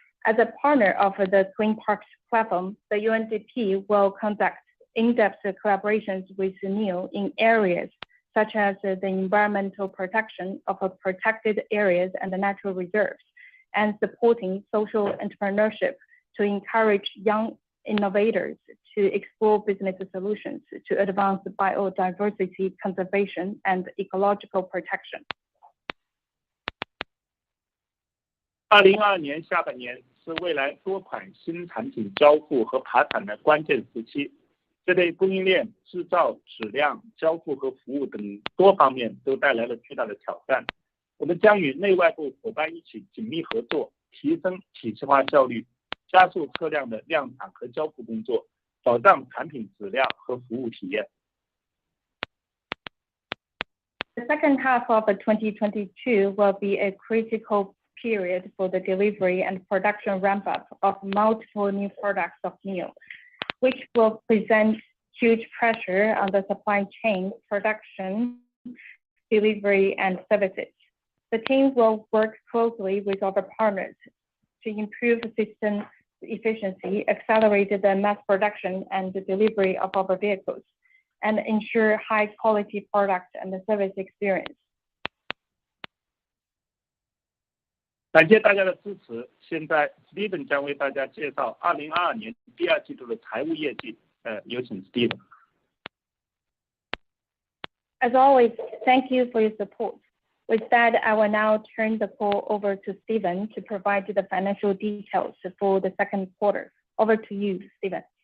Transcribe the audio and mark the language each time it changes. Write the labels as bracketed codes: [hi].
[en] As a partner of the Clean Parks platform, the UNDP will conduct in-depth collaborations with NIO in areas such as the environmental protection of protected areas and the natural reserves, and supporting social entrepreneurship to encourage young innovators to explore business solutions to advance biodiversity conservation and ecological protection. [zh] 2022年下半年是未来多款新产品交付和爬产的关键时期，这对供应链、制造、质量、交付和服务等多方面都带来了巨大的挑战。我们将与内外部伙伴一起紧密合作，提升体系化效率，加速车辆的量产和交付工作，保障产品质量和服务体验。 [en] The second half of 2022 will be a critical period for the delivery and production ramp-up of multiple new products of NIO, which will present huge pressure on the supply chain, production, delivery, and services. The team will work closely with our partners to improve system efficiency, accelerate the mass production and the delivery of our vehicles, and ensure high-quality product and service experience. [zh] 感谢大家的支持。现在 Steven 将为大家介绍2022年第二季度的财务业绩。有请 Steven。 [en] As always, thank you for your support. With that, I will now turn the call over to Steven to provide the financial details for the second quarter. Over to you, Steven.